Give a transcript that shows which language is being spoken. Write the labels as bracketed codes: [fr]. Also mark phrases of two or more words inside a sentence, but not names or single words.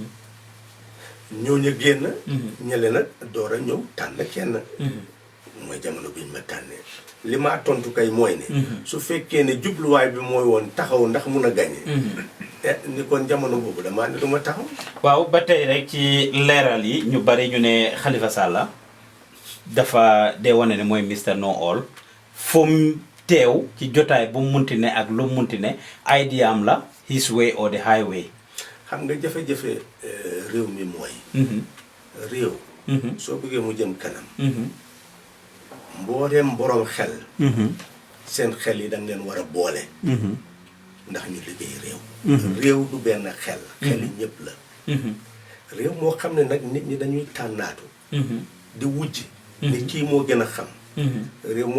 [wo] ñooñu génn ñele nag door a ñëw tànn kenn mooy jamono biñ ma tànnee li ma tontu kay mooy ne su fekkee ne jubluwaay bi mooy woon taxaw ndax mun a gañe ni kon jamono boobu damaa ne du ma taxaw waaw ba tey rek ci leeral yi ñu bari ñu ne Halifa Sallah dafa dee wane ne mooy [en] Mr No All [wo] fu mu teew ci jotaay bu mu munti ne ak lu mu munti ne idea am la [en] his way or the highway [wo] xam nga jafe-jafe réew mi mooy réew soo bëggee mu jëm kanam mbooleem borom xel seen xel yi dañ leen war a boole ndax ñu liggéey réew du benn xel yi ñëpp la réew moo xam ne nag nit ñi dañuy tànnaatu di wujj ni kii moo gën a xam réew moo